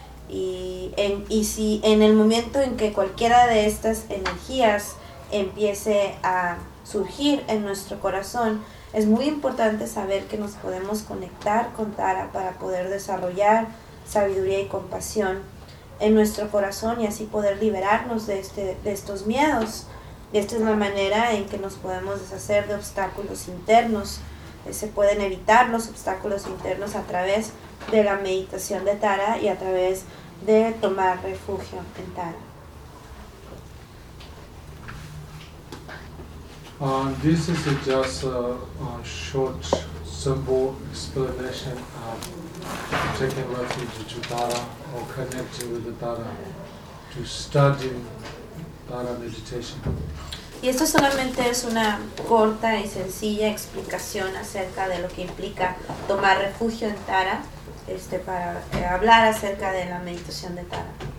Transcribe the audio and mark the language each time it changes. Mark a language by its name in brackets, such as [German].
[Spanish] Y si en el momento en que cualquiera de estas energías empiece a surgir en nuestro corazón, es muy importante saber que nos podemos conectar con Tara para poder desarrollar sabiduría y compasión en nuestro corazón y así poder liberarnos de estos miedos. Y esta es la manera en que nos podemos deshacer de obstáculos internos. Se pueden evitar los obstáculos internos a través de la meditación de Tara y a través de tomar refugio en Tara. [English] This is just a short, simple explanation of taking refuge to Tara or connecting with the Tara to study Tara meditation. [Spanish] Y esto solamente es una corta y sencilla explicación acerca de lo que implica tomar refugio en Tara, para hablar acerca de la meditación de Tara.